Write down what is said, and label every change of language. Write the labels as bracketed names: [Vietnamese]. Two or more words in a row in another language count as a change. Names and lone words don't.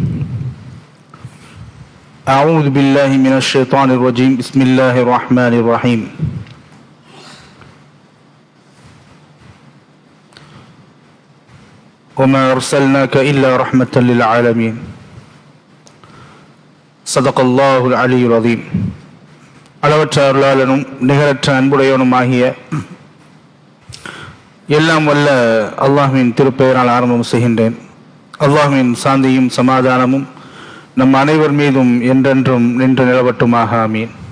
[Arabic] أعوذ بالله من الشيطان الرجيم بسم الله الرحمن الرحيم وما أرسلناك إلا رحمة للعالمين صدق الله العلي العظيم [Tamil] அளவற்ற அருளாளனும் நிகரற்ற அன்புடையவனுமாகிய எல்லாம் வல்ல அல்லாஹ்வின் திருப்பெயரால் ஆரம்பம் செய்கின்றேன். அல்லாஹ்வின் சாந்தியும் சமாதானமும் நம் அனைவர் மீதும் என்றென்றும் நின்று நிலவட்டுமாக, ஆமீன்.